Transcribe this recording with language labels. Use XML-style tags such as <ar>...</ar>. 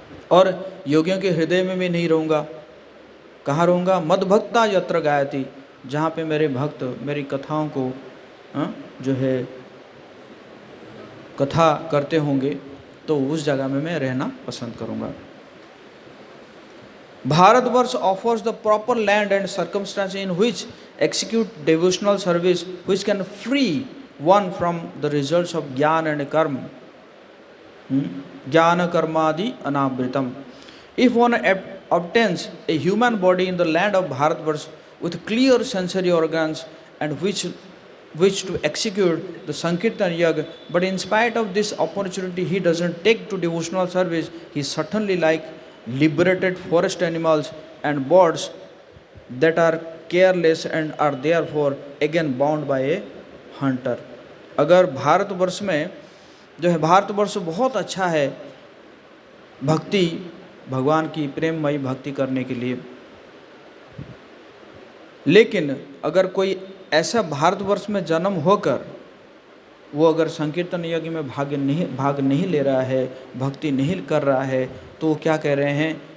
<hi>और योगियों के हृदय में भी नहीं रहूँगा। कहाँ रहूँगा?</hi> <sa>मद्भक्ता यत्र गायति,</sa> <hi>जहाँ पे मेरे भक्त मेरी कथाओं को जो है कथा करते होंगे तो उस जगह में मैं रहना पसंद करूँगा।</hi> <en>Bharatvarsha offers the proper land and circumstances in which execute devotional service which can free one from the results of jnana and karma,</en> <sa>jnana karmadi anavritam.</sa> <en>If one obtains a human body in the land of Bharatvarsh with clear sensory organs and which which to execute the Sankirtan Yag. But in spite of this opportunity, he doesn't take to devotional service. He certainly like liberated forest animals and birds that are careless and are therefore again bound by a hunter.</en> <hi>अगर भारतवर्ष में जो है, भारतवर्ष बहुत अच्छा है भक्ति, भगवान की प्रेममयी भक्ति करने के लिए, लेकिन अगर कोई ऐसा भारतवर्ष में जन्म होकर वो अगर संकीर्तन यज्ञ में भाग नहीं ले रहा है, भक्ति नहीं कर रहा है, तो वो क्या कह रहे हैं?</hi>